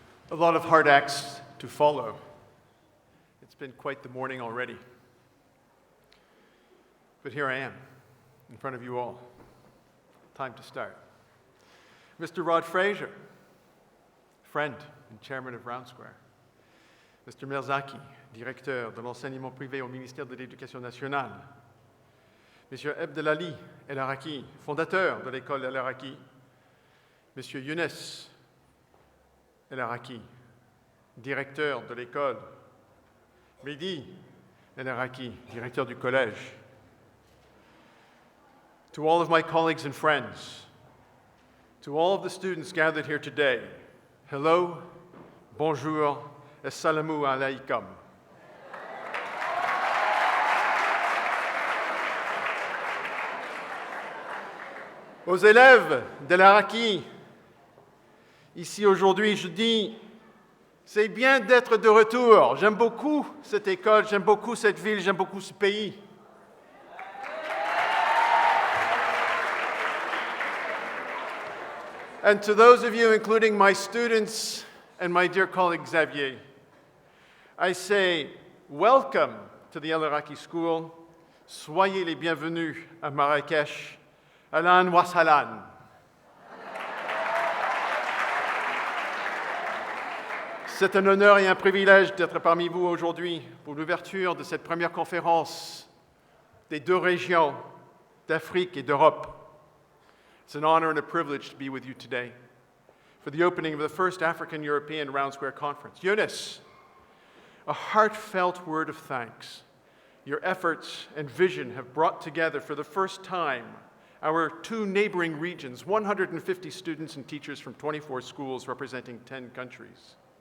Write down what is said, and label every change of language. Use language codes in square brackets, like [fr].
[en] A lot of hard acts to follow. It's been quite the morning already. But here I am, in front of you all. Time to start. Mr. Rod Fraser, friend and chairman of Round Square. Mr. [fr] Merzaki, directeur de l'enseignement privé au ministère de l'Éducation nationale. Monsieur Abdelali ELARAKI, fondateur de l'école ELARAKI. Monsieur Younes ELARAKI, directeur de l'école. Mehdi ELARAKI, directeur du collège. [en] To all of my colleagues and friends, to all of the students gathered here today, hello, bonjour, [ar] assalamu alaikum. [fr] Aux élèves d'ELARAKI, ici aujourd'hui, je dis, c'est bien d'être de retour. J'aime beaucoup cette école, j'aime beaucoup cette ville, j'aime beaucoup ce pays. [en] And to those of you, including my students and my dear colleague Xavier, I say, welcome to the ELARAKI School. [fr] Soyez les bienvenus à Marrakech. [ar] Ahlan wa sahlan. [fr] C'est un honneur et un privilège d'être parmi vous aujourd'hui pour l'ouverture de cette première conférence des deux régions d'Afrique et d'Europe. [en] It's an honor and a privilege to be with you today for the opening of the first African-European Round Square Conference. Younes, a heartfelt word of thanks. Your efforts and vision have brought together for the first time our two neighboring regions, 150 students and teachers from 24 schools representing 10 countries.